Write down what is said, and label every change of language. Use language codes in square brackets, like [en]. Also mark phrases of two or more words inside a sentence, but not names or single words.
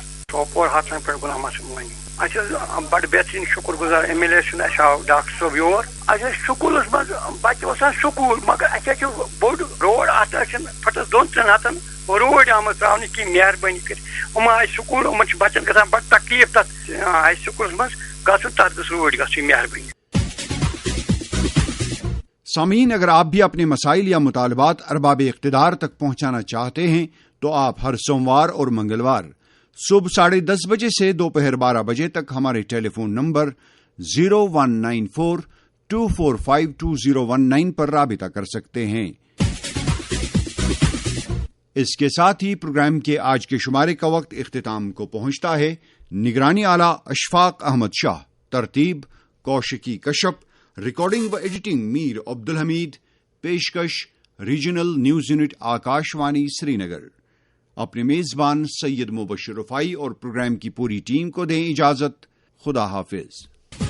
[ks] سوپور ہتھن پٮ۪ٹھ غلام حسن وانی اَسہِ حظ بڑٕ بہتریٖن شُکر گُزار ایم ایل اے سُنٛد اَسہِ آو ڈاکٹر صٲب یور اَسہِ ٲسۍ سکوٗلس منٛز بچہِ وسان سکوٗل مگر اَسہِ حظ چھُ بوٚڑ روڈ اتھ حظ چھِنہٕ پھٕٹس 2-3 ہتن روڈ آمٕژ ترٛاونہٕ کینٛہہ مہربٲنی کٔرِتھ یِم آے سکوٗل یِمن چھِ بچن گژھان بڑٕ تکلیٖف تتھ ہاے سکوٗلس منٛز گژھُن تتھ گٔژھ روڈ گژھٕنۍ مہربٲنی [ur] سامعین اگر آپ بھی اپنے مسائل یا مطالبات ارباب اقتدار تک پہنچانا چاہتے ہیں تو آپ ہر سوموار اور منگلوار صبح 10:30 بجے سے دوپہر 12 بجے تک ہمارے ٹیلی فون نمبر 0194-245-2019 پر رابطہ کر سکتے ہیں۔ اس کے ساتھ ہی پروگرام کے آج کے شمارے کا وقت اختتام کو پہنچتا ہے۔ نگرانی اعلیٰ اشفاق احمد شاہ، ترتیب کوشکی کشپ، ریکارڈنگ و ایڈیٹنگ میر عبدالحمید، پیشکش ریجنل نیوز یونٹ آکاش وانی سری نگر۔ اپنے میزبان سید مبشر رفائی اور پروگرام کی پوری ٹیم کو دیں اجازت۔ خدا حافظ۔